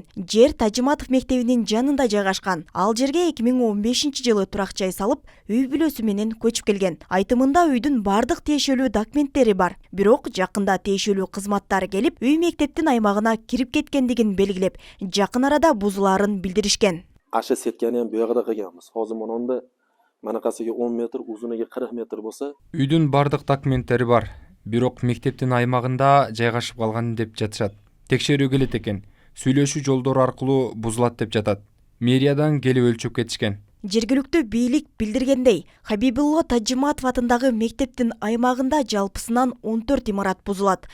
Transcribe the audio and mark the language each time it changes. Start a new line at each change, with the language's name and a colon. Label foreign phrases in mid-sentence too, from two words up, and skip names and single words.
Kyrgyz: Жер Тажиматов мектебинин жанында жайгашкан. Ал жерге 2015-жылы турак жай салып, үй бүлөсү менен көчүп келген. Айтымында үйдүн бардык тиешелүү документтери бар. Бирок жакында тиешелүү кызматтар келип, үй мектептин аймагына кирип кеткендигин белгилеп, жакын арада бузулаарын билдиришкен.
Uzbek: Аша сетканы ham bu yoqda qilganmiz. Hozir mana
Kyrgyz: Манакасыга 10 метр, узунуга 40 метр болса. Үйдүн бардык документтери бар. Бирок мектептин аймагында жайгашып калган деп жатышат. Текшерүү келет экен. Сүйлөшүү жолдору аркылуу бузулат деп жатат. Мэриядан келип өлчөп кетишкен. Жергиликтүү бийлик билдиргендей, Хабибулло Тажиматов атындагы мектептин аймагында жалпысынан 14 имарат бузулат.